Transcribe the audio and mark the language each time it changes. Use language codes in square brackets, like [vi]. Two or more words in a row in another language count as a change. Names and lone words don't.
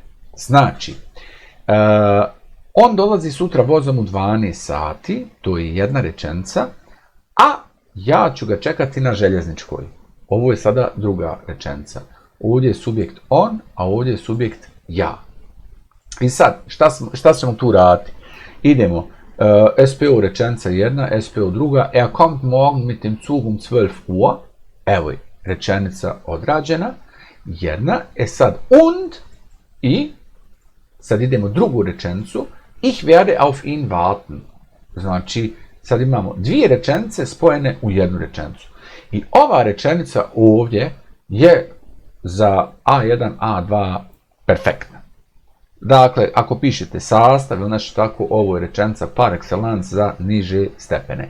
[bs] Znači, on dolazi sutra vozom u 12 sati, to je jedna rečenica, a ja ću ga čekati na željezničkoj. Ovo je sada druga rečenica. Ovdje je subjekt on, a ovdje je subjekt ja. I sad, šta ćemo tu raditi? Idemo, SPO rečenica jedna, SPO druga, [de] kommt morgen mit dem Zug um 12 Uhr. [bs] Evo je rečenica odrađena, jedna. Sad, und, i, sad idemo drugu rečenicu, [de] ich werde auf ihn warten. [bs] Znači, sad imamo dvije rečenice spojene u jednu rečenicu. I ova rečenica ovdje je za A1, A2 perfektna. Dakle, ako pišete sastav ili nešto tako, ovo je rečenica [fr] par excellence [bs] za niže stepene.